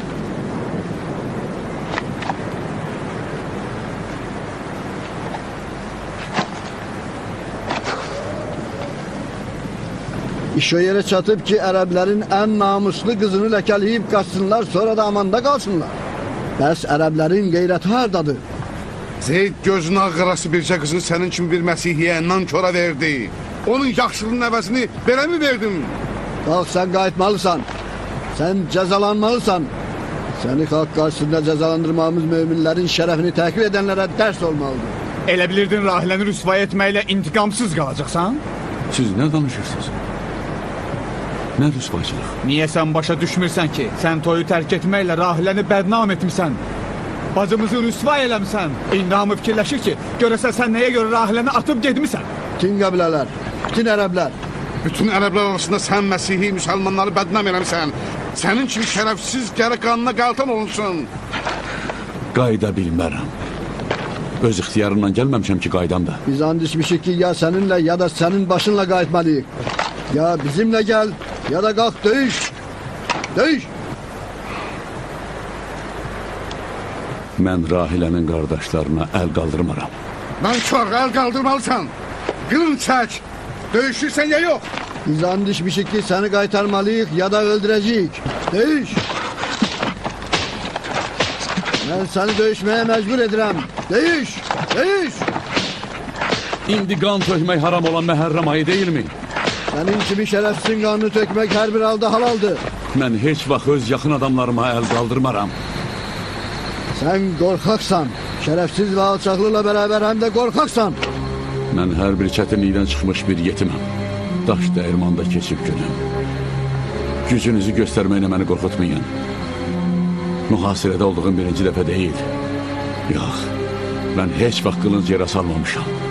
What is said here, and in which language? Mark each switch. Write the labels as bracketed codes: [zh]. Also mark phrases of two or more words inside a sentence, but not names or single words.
[tr] İş o yere çatıp ki Ərəblərin en namuslu kızını lekeleyip kaçsınlar, sonra da amanda kalsınlar. [az] Bəs Ərəblərin qeyrəti hardadır? Zeyd gözün ağırası bircə qızını sənin kimi bir məsihiyyə nankora verdi. Onun yaxşılığının əvəzini belə mi verdin? [tr] Qalx, sen qayıtmalısan. Sen cezalanmalısan. Seni halk karşısında cezalandırmamız müminlerin şerefini takip edenlere ders olmalıdır. [az] Elə bilirdin Rahiləni rüsvay etməklə intiqamsız qalacaqsan? Siz nə danışırsınız? Nə rüsvayçılıq? Niyə sən başa düşmürsən ki, sən toyu tərk etməklə Rahiləni bədnam etmisən? Bacımızı rüsvay eləmisən. İndi hamı fikirləşir ki, görəsən sən nəyə görə Rahiləni atıb gedmisən? Bütün qəbilələr, bütün Ərəblər. Bütün Ərəblər arasında sən Məsihi müsəlmanları bədnam eləmisən. Sənin kimi şərəfsiz gərək qanına qaltan olunsun. Qayda bilmərəm. Öz ixtiyarımla gəlməmişəm ki, qaydam da. Biz and içmişik ki, ya [tr] seninle ya da senin başınla [az] qayıtmalıyıq. [tr] Ya bizimle gel ya da kalk döyüş. [az] Döyüş. Mən Rahilənin qardaşlarına əl qaldırmaram. Nankor, əl qaldırmalısan. Qılın çək. Döyüşürsən ya yox. Biz and içmişik ki seni qaytarmalıyıq ya da öldürəcəyik. Döyüş. [tr] Ben seni döyüşmeye mecbur edirəm. [az] Döyüş. Döyüş. İndi qan tökmək haram olan məhərrəm ayı deyilmi? [tr] Senin kimi şerefsizin kanını tökmek her bir halda halaldır. [az] Mən heç vaxt öz yaxın adamlarıma əl qaldırmaram. [tr] Sen korkaksan. Şerefsiz ve alçaklıkla beraber hem de korkaksan. [az] Mən hər bir çətinlikdən çıxmış bir yetiməm. Daş dəyirmanda keçib günüm. Gücünüzü göstərməklə məni qorxutmayın. Mühasirədə olduğum birinci dəfə deyil. Yox, mən heç vaxt qılınc yerə salmamışam.